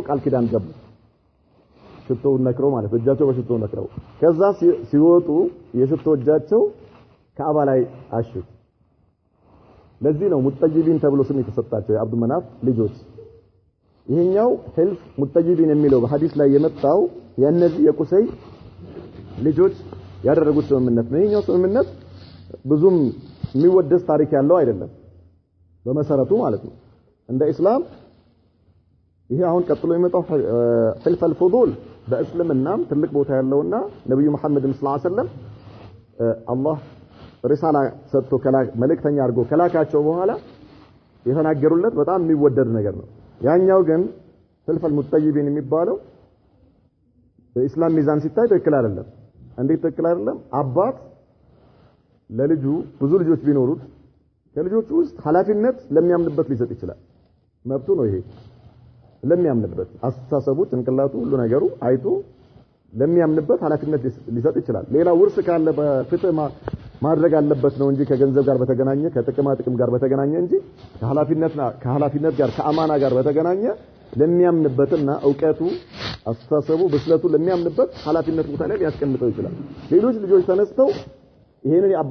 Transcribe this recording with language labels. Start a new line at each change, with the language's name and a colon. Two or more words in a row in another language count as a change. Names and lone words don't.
Amharic: ቃል ኪዳን ገቡ ሽቶውን ነክረው ማለት እጃቸው በሽቶ ነክረው ከዛ ሲወጡ የሽቶ እጃቸው ካዕባ ላይ አሽቱ ለዚህ ነው ሙጠይቢን ተብሎ ስም የተሰጣቸው የአብዱ መናፍ ልጆች ይሄኛው
Arabic: حلف المطيبين
Amharic: የሚለው በሐዲስ ላይ የመጣው የነዚህ የቁሰይ ልጆች ያደረጉት ስምምነት ነው ይሄኛው ስምምነት ብዙም የሚወደስ ታሪክ ያለው አይደለም በመሰረቱ ማለት ነው እንደ እስላም ይሄ አሁን ቀጥሎ የመጣው
Arabic: حلف الفضول
Amharic: በእስልምናም ትልቅ ቦታ ያለውና ነብዩ መሐመድ
Arabic: صلى الله عليه وسلم
Amharic: አላህ ሪሳላ ሰጥቶ መልእክተኛ አድርጎ ከላካቸው በኋላ የተናገሩለት በጣም የሚወደድ ነገር ነው ያኛው ግን
Arabic: حلف المطيبين
Amharic: የሚባለው በእስላም ሚዛን ሲታይ ትክክል አይደለም እንዴት ትክክል አይደለም አባት ለልጁ ብዙ ልጆች ቢኖሩት ከልጆቹ ውስጥ ኃላፊነት ለሚያምንበት ሊሰጥ ይችላል መብቱ ነው ይሄ ለሚያምንበት አስተሳሰቡ ጭንቅላቱ ሁሉ ነገሩ አይቶ ለሚያምንበት ኃላፊነት ሊሰጥ ይችላል ሌላ ውርስ ካለ በፍትህ ማድረግ አለበት ነው እንጂ ከገንዘብ ጋር በተገናኘ ከጥቅማ ጥቅም ጋር በተገናኘ እንጂ ከኃላፊነት ጋር ከአማና ጋር በተገናኘ ለሚያምንበትና ዕውቀቱ አስተሳሰቡ ብስለቱ ለሚያምንበት ኃላፊነት ቦታ ላይ ያስቀምጠው ይችላል ሌሎች ልጆች ተነስተው ይሄንን